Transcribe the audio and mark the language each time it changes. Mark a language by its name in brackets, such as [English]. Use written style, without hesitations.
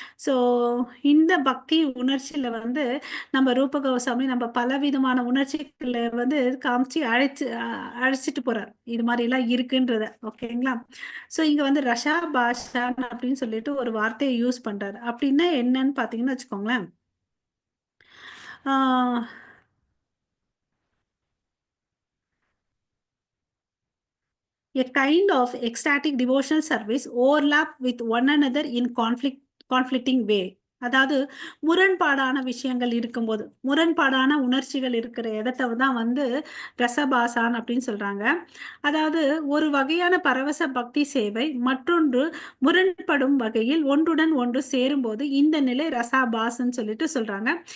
[Tamil] So இந்த பக்தி உணர்ச்சியில வந்து நம்ம ரூப கோஸ்வாமி நம்ம பலவிதமான உணர்ச்சிகள வந்து காமிச்சு அழைச்சிட்டு போறார். இது மாரிலாம் இருக்குன்றத. ஓகேங்களா? ஸோ இங்க வந்து ரஷா பாஷான் அப்படின்னு சொல்லிட்டு ஒரு வார்த்தைய யூஸ் பண்றாரு. அப்படின்னா என்னன்னு பார்த்தீங்கன்னு வச்சுக்கோங்களேன். [English] ஆ A kind of ecstatic devotional service overlap with one another in conflicting way. [Tamil] அதாவது முரண்பாடான விஷயங்கள் இருக்கும்போது, முரண்பாடான உணர்ச்சிகள் இருக்கிற இடத்த தான் வந்து ரசபாசான் அப்படின்னு சொல்றாங்க. அதாவது ஒரு வகையான பரவச பக்தி சேவை, மற்றொன்று முரண்படும் வகையில் ஒன்றுடன் ஒன்று சேரும்போது இந்த நிலை ரசாபாஸ்ன்னு சொல்லிட்டு சொல்றாங்க.